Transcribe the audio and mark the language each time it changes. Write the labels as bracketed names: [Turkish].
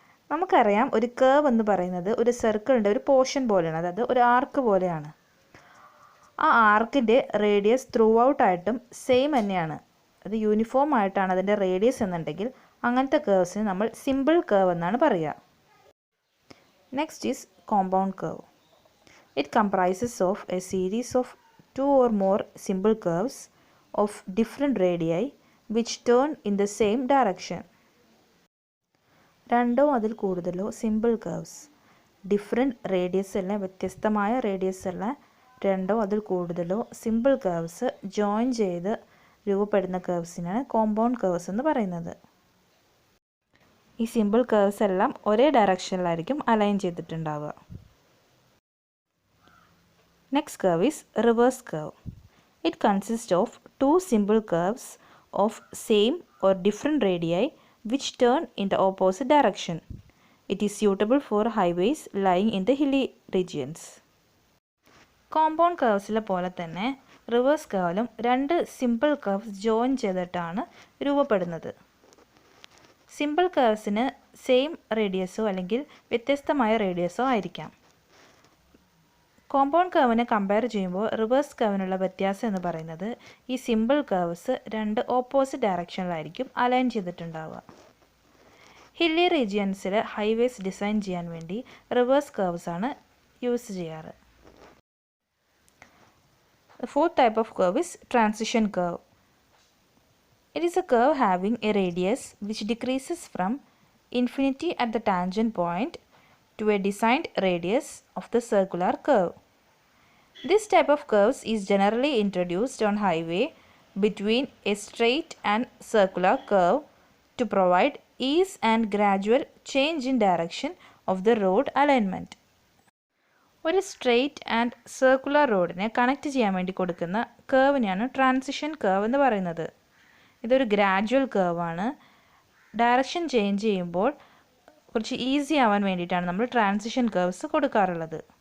[Malayalam] നമുക്കറിയാം, ഒരു കർവ് എന്ന് പറയുന്നത് ഒരു സർക്കിളിൻ്റെ ഒരു പോർഷൻ പോലെയാണ്, അതായത് ഒരു ആർക്ക് പോലെയാണ്. ആ ആർക്കിൻ്റെ റേഡിയസ് ത്രൂ ഔട്ടായിട്ടും സെയിം തന്നെയാണ്, അത് യൂണിഫോം ആയിട്ടാണ് അതിൻ്റെ റേഡിയസ് എന്നുണ്ടെങ്കിൽ അങ്ങനത്തെ കർവ്സിന് നമ്മൾ സിമ്പിൾ കർവ് എന്നാണ് പറയുക. [English] Next is compound curve. It comprises of a series of 2 or more simple curves of different radii which turn in the same direction. [Malayalam] 2 അതിൽ കൂടുതലോ സിമ്പിൾ കർവ്സ്, ഡിഫറെൻറ്റ് റേഡിയസ് ഉള്ള, വ്യത്യസ്തമായ റേഡിയസ് ഉള്ള 2 അതിൽ കൂടുതലോ സിമ്പിൾ കർവ്സ് ജോയിൻ ചെയ്ത് രൂപപ്പെടുന്ന കർവ്സിനാണ് compound curves എന്ന് പറയുന്നത്. ഈ സിമ്പിൾ കർവ്സ് എല്ലാം ഒരേ ഡയറക്ഷനിലായിരിക്കും align ചെയ്തിട്ടുണ്ടാവുക. [English] Next curve is reverse curve. It consist of 2 simple curves of same or different radii which turn in the opposite direction. It is suitable for highways lying in the hilly regions. [Malayalam] Compound കർവ്സിലെ പോലെ തന്നെ reverse കർവിലും 2 simple curves join ചെയ്തിട്ടാണ് രൂപപ്പെടുന്നത്. Simple കർവ്സിന് same റേഡിയസോ അല്ലെങ്കിൽ വ്യത്യസ്തമായ റേഡിയസോ ആയിരിക്കാം. Compound കർവിനെ compare ചെയ്യുമ്പോൾ reverse കർവിനുള്ള വ്യത്യാസം എന്ന് പറയുന്നത് ഈ simple curves 2 opposite ഡയറക്ഷനിലായിരിക്കും align ചെയ്തിട്ടുണ്ടാവുക. Hilly റീജിയൻസിൽ highways design ചെയ്യാൻ വേണ്ടി റിവേഴ്സ് കർവ്സ് ആണ് യൂസ് ചെയ്യാറ്. [English] The fourth type of curve is transition curve. It is a curve having a radius which decreases from infinity at the tangent point to a designed radius of the circular curve. This type of curves is generally introduced on highway between a straight and circular curve to provide ease and gradual change in direction of the road alignment. [Malayalam] ഒരു straight and circular റോഡിനെ connect ചെയ്യാൻ വേണ്ടി കൊടുക്കുന്ന കർവിനെയാണ് transition curve എന്ന് പറയുന്നത്. ഇതൊരു gradual കർവാണ്. Direction change ചെയ്യുമ്പോൾ കുറച്ച് easy ആവാൻ വേണ്ടിയിട്ടാണ് നമ്മൾ ട്രാൻസിഷൻ കർവ്സ് കൊടുക്കാറുള്ളത്.